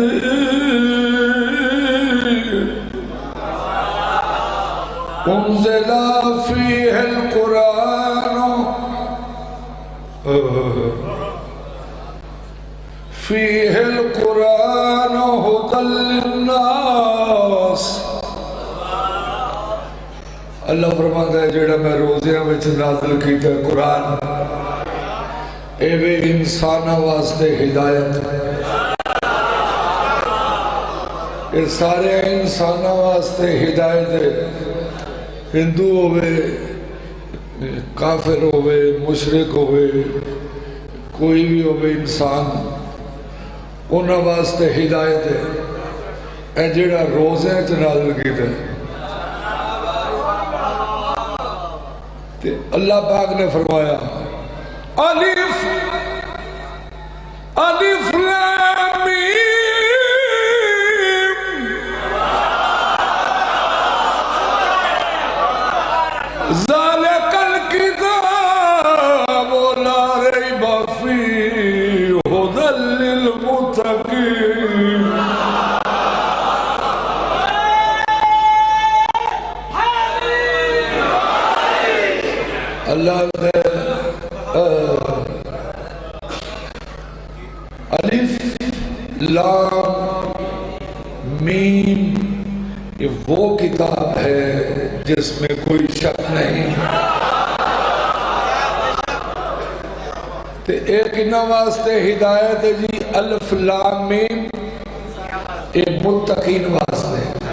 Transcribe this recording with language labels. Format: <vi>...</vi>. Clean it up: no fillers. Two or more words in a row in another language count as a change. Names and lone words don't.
<ar>أنزل فيه القرآن فيه القرآن هدى للناس.</ar> <pa>اللہ فرماتا ہے جیڑا میں روزیاں وچ نازل کیتا قرآن ایوے انساناں واسطے ہدایت ہے. یہ سارے انساناں واسطے ہدایت ہے. ہندو ہووے کافر ہووے مشرک ہووے کوئی بھی ہووے انسان اوہناں واسطے ہدایت ہے. اے جیڑا روزے چ نازل کیتا تے اللہ پاک نے فرمایا</pa> <ar>الف الف لام ميم ذلك الكتاب لا ريب فيه هدى للمتقين.</ar> <ur>اللہ نے</ur> <ar>الف لام ميم</ar> <ur>یہ وہ کتاب ہے جس میں کوئی شک نہیں.</ur> <pa>تے اک اینہاں واسطے ہدایت ہے جی</pa> <ar>الف لام ميم</ar> <pa>یہ متقین واسطے.</pa>